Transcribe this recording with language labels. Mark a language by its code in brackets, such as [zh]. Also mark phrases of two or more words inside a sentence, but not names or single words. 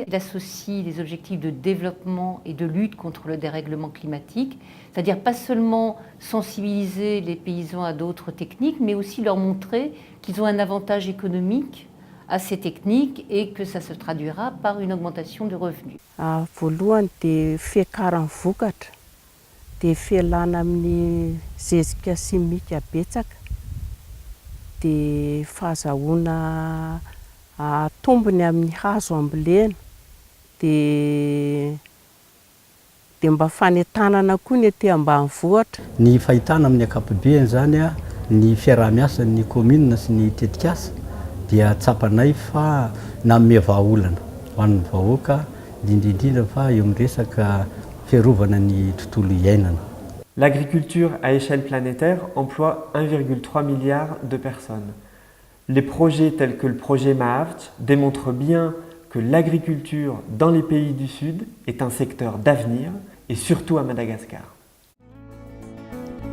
[fr] Il associe des objectifs de développement et de lutte contre le dérèglement climatique, c'est-à-dire pas seulement sensibiliser les paysans à d'autres techniques, mais aussi leur montrer qu'ils ont un avantage économique à ces techniques et que ça se traduira par une augmentation de revenus. [mg] Dia fialana amin'ny zezika simika betsaka, dia fahazahoana tombony amin'ny hazo ambolena, dia mba fanentanana koa ny etỳ ambanivohitra. Ny fahitana amin'ny ankapobeny zany ny fiaraha-miasan'ny commune sy ny tetikasa dia tsapanay fa nanome vahaolana ho an'ny vahoaka indrindra fa eo amin'ny resaka fiarovana ny tontolo iainana. [fr] L'agriculture à échelle planétaire emploie 1,3 milliard de personnes. Les projets tels que le projet Mahavutch démontrent bien que l'agriculture dans les pays du Sud est un secteur d'avenir et surtout à Madagascar.